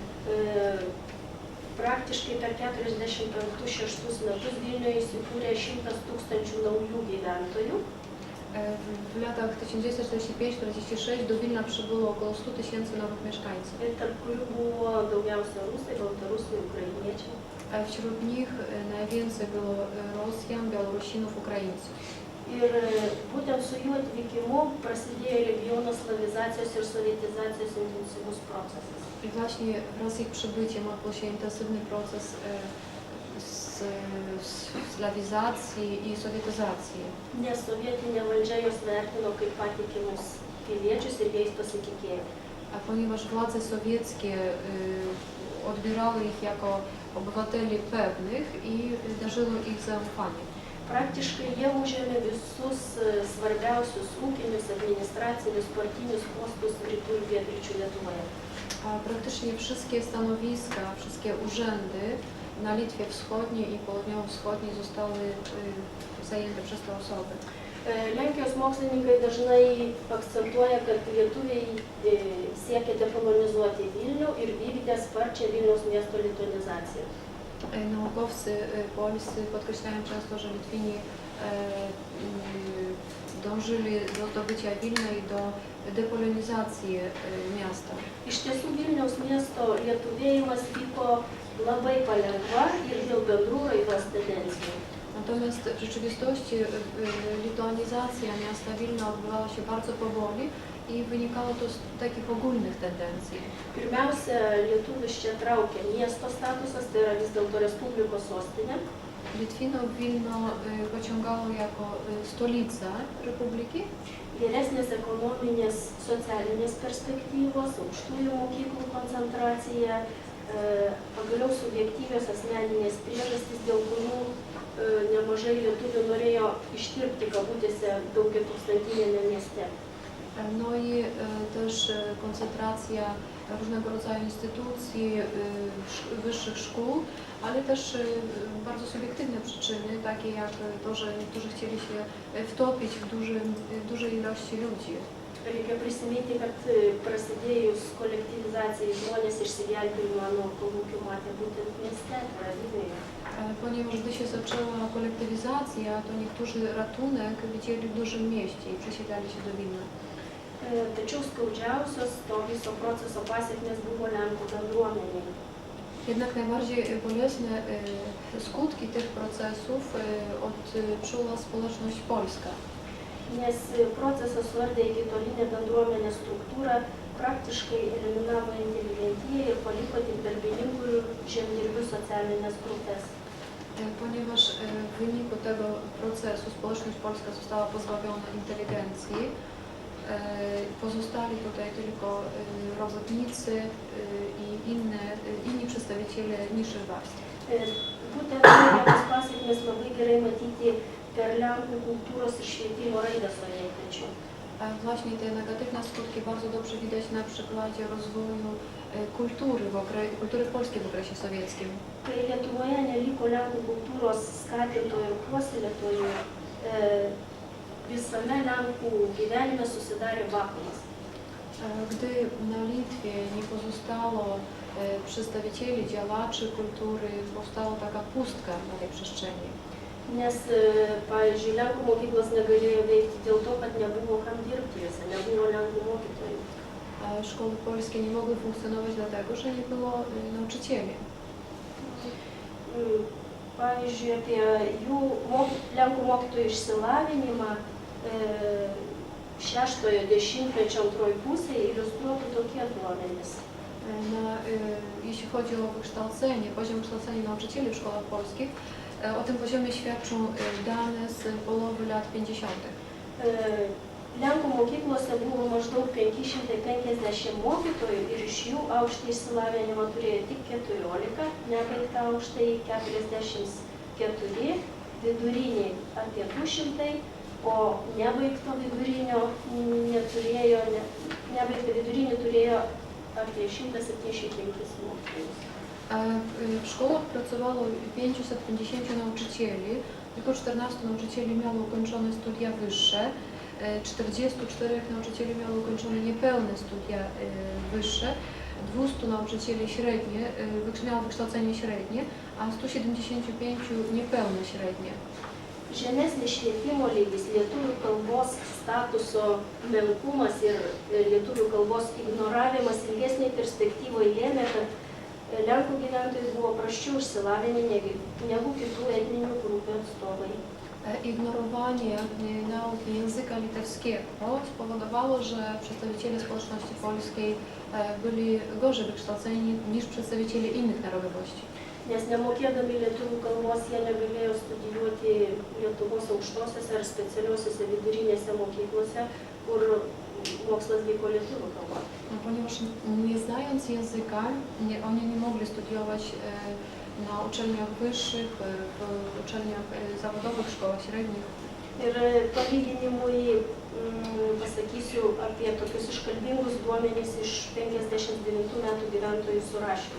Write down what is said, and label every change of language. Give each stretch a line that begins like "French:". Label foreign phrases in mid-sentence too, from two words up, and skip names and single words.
Lithuanian: Praktiškai per 45–46 metus Vilniuje įsikūrė 100 tūkstančių naujų gyventojų.
Polish: W latach 1945–46 do Wilna przybyło około 100 000 nowych mieszkańców.
Lithuanian: Ir tarp kurių buvo daugiausia rusai, baltarusiai, ukrainiečiai.
Polish: Wśród nich najwięcej było Rosjan, Białorusinów, Ukraińców.
Lithuanian: Ir būtent su jų atvykimu prasidėjo regiono slavizacijos ir sovietizacijos intensyvus procesas.
Polish: I właśnie wraz z ich przybyciem odbył się intensywny proces slawizacji i sowietyzacji.
Lithuanian: Nes sovietinė valdžia juos vertino kaip patikimus piliečius ir jais pasitikėjo.
Polish: A ponieważ władze sowieckie odbierały ich jako obywateli pewnych i darzyły ich zaufaniem.
Lithuanian: Praktiškai jie užėmė visus svarbiausius ūkinius, administracinius, partinius postus rytų ir pietryčių Lietuvoje.
Polish: A praktycznie wszystkie stanowiska, wszystkie urzędy na Litwie Wschodniej i Południowo-Wschodniej zostały zajęte przez te osoby.
Lithuanian: Lenkijos mokslininkai dažnai akcentuoja, kad lietuviai siekia dekolonizuoti Vilnių ir vykdė sparčią Vilniaus miesto lituanizaciją.
Polish: Naukowcy polscy podkreślają często, że Litwini dążyli do zdobycia Wilna i do depolonizacji miasta.
Lithuanian: Iš tiesų Vilniaus miesto lietuvėjimas vyko labai palengva ir dėl bendrų raidos tendencijų.
Polish: Natomiast w rzeczywistości lituanizacja miasta Wilna odbywała się bardzo powoli i wynikało to z takich ogólnych tendencji.
Lithuanian: Pirmiausia, lietuvius čia traukė miesto statusas, tai yra vis dėlto Respublikos sostinė.
Polish: Litwinów Wilno pociągało jako stolica Republiki.
Lithuanian: Geresnės ekonominės, socialinės perspektyvos, aukštųjų mokyklų koncentracija, pagaliau subjektyvios asmeninės priežastys, dėl kurių nemažai lietuvių norėjo ištirpti kabutėse daugiatūkstantinėme mieste.
Polish: No i też koncentracja różnego rodzaju instytucji, wyższych szkół, ale też bardzo subiektywne przyczyny, takie jak to, że niektórzy chcieli się wtopić w dużej ilości ludzi.
Lithuanian: Reikia prisiminti, kad prasidėjus kolektyvizacijai žmonės išsigelbėjimo nuo kolūkių matė būtent mieste, tai yra Vilniuje.
Polish: Ponieważ gdy się zaczęła kolektywizacja, to niektórzy ratunek widzieli w dużym mieście i przesiedlali się do Wilna.
Lithuanian: Tačiau skaudžiausios to viso proceso pasekmės buvo Lenkų bendruomeniai.
Polish: Jednak najbardziej bolesne skutki tych procesów odczuła społeczność polska.
Lithuanian: Nes procesas suardė ikitolinę bendruomenės struktūrą, praktiškai eliminavo inteligentiją ir paliko tik darbininkų ir žemdirbių socialinės grupės.
Polish: Ponieważ w wyniku tego procesu społeczność polska została pozbawiona inteligencji, pozostali tutaj tylko robotnicy i inni przedstawiciele niższych warstw.
Lithuanian: Būtent teigiamas pasekmės labai gerai matyti per Lenkų kultūros ir švietimo raidą sovietmečiu.
Polish: Właśnie te negatywne skutki bardzo dobrze widać na przykładzie rozwoju kultury polskiej w okresie sowieckim.
Lithuanian: Kai Lietuvoje neliko Lenkų kultūros skatintojų ir puoselėtojų, visame Lenkų gyvenime susidarė vakuumas.
Polish: Gdy na Litwie nie pozostało przedstawicieli, działaczy kultury, powstała taka pustka na tej przestrzeni.
Lithuanian: Nes, pavyzdžiui, Lenkų mokyklos negalėjo veikti dėl to, kad nebuvo kam dirbti jose, nebuvo Lenkų mokytojų.
Polish: A szkoły polskie nie mogły funkcjonować dlatego, że nie było nauczycieli.
Lithuanian: Pavyzdžiui, apie jų Lenkų mokytojų išsilavinimą 6-ojo dešimtmečio antroji pusėje iliustruotų tokie duomenys.
Polish: Jeśli chodzi o wykształcenie, poziom kształcenia nauczycieli w szkołach polskich, o tym poziomie świadczą dane z połowy lat 50.
Lithuanian: Lenkų mokyklose buvo maždaug 550 mokytojų ir iš jų aukštąjį išsilavinimą turėjo tik 14, nebaigta aukštąjį 44, viduriniai apie 200, o nebaigto vidurinio neturėjo, nebaigtą vidurinį turėjo apie 175 mokytojus.
Polish: W szkołach pracowało 550 nauczycieli, tylko 14 nauczycieli miało ukończone studia wyższe, 44 nauczycieli miało ukończone niepełne studia wyższe, 200 nauczycieli miało wykształcenie średnie, a 175 niepełne średnie.
Lithuanian: Žemesnis švietimo lygis, lietuvių kalbos statuso menkumas ir lietuvių kalbos ignoravimas ilgesnėje perspektyvoje lėmė, kad Lenkų gyventojai buvo prasčiau išsilavinę negu kitų etninių grupių atstovai.
Polish: Ignorowanie nauki języka litewskiego spowodowało, że przedstawiciele społeczności polskiej byli gorzej wykształceni niż przedstawiciele innych narodowości.
Lithuanian: Nes nemokėdami lietuvių kalbos jie negalėjo studijuoti Lietuvos aukštosiose ar specialiosiose vidurinėse mokyklose, kur mokslas vyko lietuvių kalba.
Polish: Ponieważ nie znając języka, oni nie mogli studiować na uczelniach wyższych, w uczelniach zawodowych, szkołach średnich.
Lithuanian: Ir palyginimui pasakysiu apie tokius iškalbingus duomenys iš 59 metų gyventojų surašymo.